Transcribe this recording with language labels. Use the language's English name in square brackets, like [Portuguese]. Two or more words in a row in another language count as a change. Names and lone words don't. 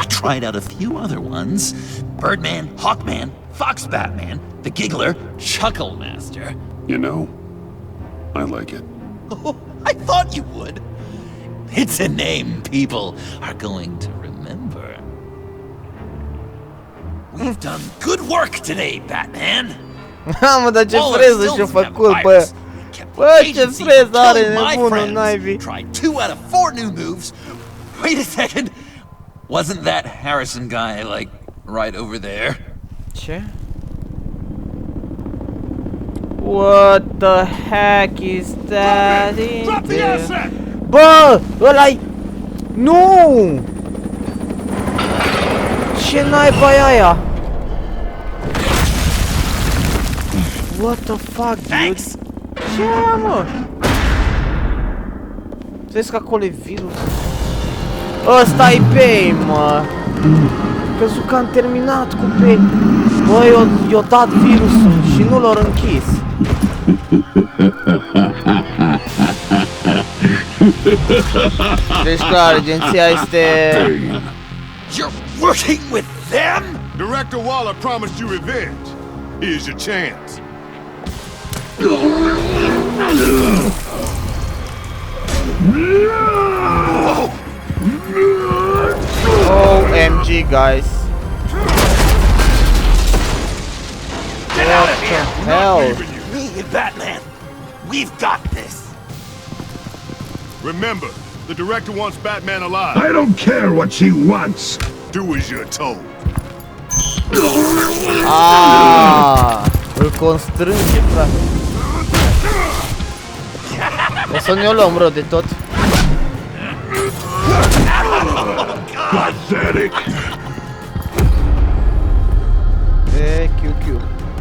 [English] I tried out a few other ones. Birdman, Hawkman, Fox Batman, the Giggler, Chuckle Master. You know, I like it. Oh, I thought you would. It's a name people are going to remember. We've done good work today, Batman. [Romanian] Mamă, dar ce freză și-a făcut, bă! Bă, ce freză are nebunul naibii! [English] Tried 2 out of 4 new moves. Wait a second. Wasn't that Harrison guy, like, right over there? [Romanian] Ce? [English] What the heck is that in there? [Romanian] Bă, ăla-i... Nu! Ce naiba e aia? [English] What the fuck, dude? [Romanian] Ce e aia, mă? Vezi că acolo e virus? Ăsta-i Bane, mă! Crezut că am terminat cu Bane. Bă, i-o dat virusul și nu l-au închis. Deci clar, agenția este... [English] You're working with them? Director Waller promised you revenge. Here's your chance. OMG, guys. Get out of here! Hell. Me and Batman, we've got this. Remember, the director wants Batman alive. I don't care what she wants. Do as you're told. [Romanian] Îl constrânge, frate. O să ne-o luăm rău de tot. [English] Pathetic. QQ.